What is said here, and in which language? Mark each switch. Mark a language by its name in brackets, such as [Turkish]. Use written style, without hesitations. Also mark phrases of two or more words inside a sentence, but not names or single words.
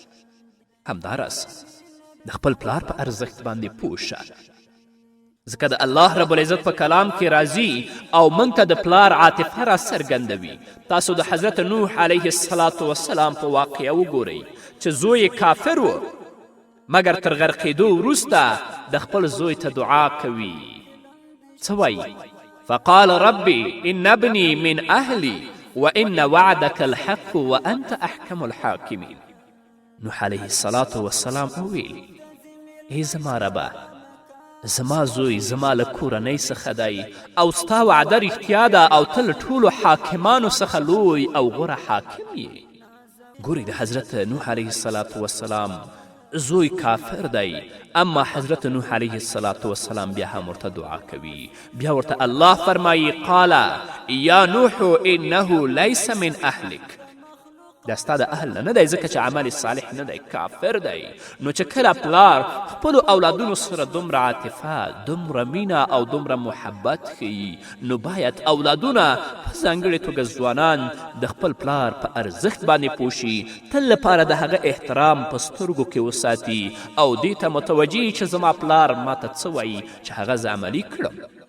[Pashto] همداراز د خپل پلار په ارزښت باندې پوه شه، ځکه د الله [Arabic] رب العزت [Pashto] په کلام کې راځي او موږ ته د پلار عاطفه را څرګندوي. تاسو د حضرت نوح [Arabic] علیه السلام [Pashto] په واقعه وګورئ چې زوی کافر و، مګر تر غرقېدو وروسته د خپل زوی ته دعا کوي. څه وایي؟ [Arabic] فقال ربي ان ابني من اهلي وان وعدك الحق وانت احکم الحاکمین. [Pashto] نوح [Arabic] علیه السلام [Pashto] وویل: ای زما ربه، زما زوی زما له کورنۍ څخه دی او ستا وعده رښتیا ده او ته له ټولو حاکمانو څخه لوی او غوره حاکم یې. ګورئ، د حضرت نوح [Arabic] علیه السلام [Pashto] زوی کافر دی، اما حضرت نوح [Arabic] علیه السلام [Pashto] بیا هم ورته دعا کوي. بیا ورته الله فرمایي: [Arabic] قال یا نوح انه لیس من اهلک [Pashto] دا ستا د اهل نه دی ځکه چې عمل صالح نه دی کافر دی. نو چې کله پلار خپلو اولادونو سره دومره عاطفه دومره مینه او دومره محبت ښیي نو باید اولادونه په ځانګړې توګه ځوانان د خپل پلار په ارزښت باندې پوه شي، تل لپاره د هغه احترام په سترګو کې وساتي او دې ته متوجه چې زما پلار ماته څه وایي چې هغه زه عملي کړم.